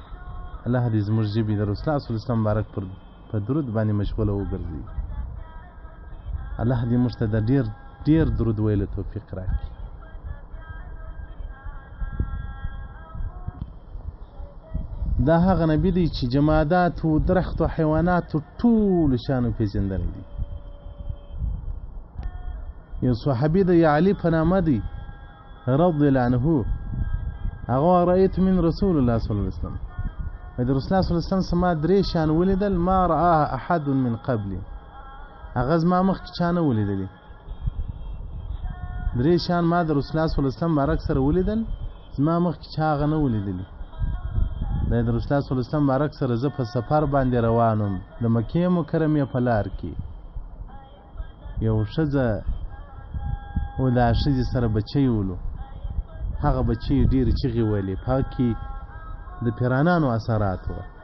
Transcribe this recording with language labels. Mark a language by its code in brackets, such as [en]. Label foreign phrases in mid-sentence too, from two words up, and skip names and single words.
[ps] الله دې زموږ ژبې د [ar] رسول الله صلی الله علیه وسلم [ps] مبارک په درود باندې مشغوله وګرځوي. الله دې موږ ته د ډېر ډېر درود ویلو توفیق راکړي. دا هغه نبی دی چې جمادات و درخت و حیوانات و ټولو شانو پېژندلی دی. یو صحابي د علی په نامه دی [ar] رضی الله عنه، [ps] هغه [ar] رأیت من رسول الله صلی الله علیه وسلم، [ps] د [ar] رسول الله صلی الله علیه وسلم [ps] سما 3 شان ولیدل [ar] ما رآه احد من قبلی، [ps] هغه زما مخکې چا نه ولیدلي. 3 شان ما د [ar] رسول الله صلی الله علیه وسلم [ps] مبارک سره ولیدل، زما مخکې چا هغه نه ولیدلي. د [ar] رسول الله صلی الله علیه وسلم [ps] مبارک سره زه په سفر باندې روانم، د مکې مکرمې په لار کې یو ښځه و د ښځې سره بچی ولو، هغه بچی ډېرې چغې ویلې، په هغه کې د پیرانانو اثرات وه.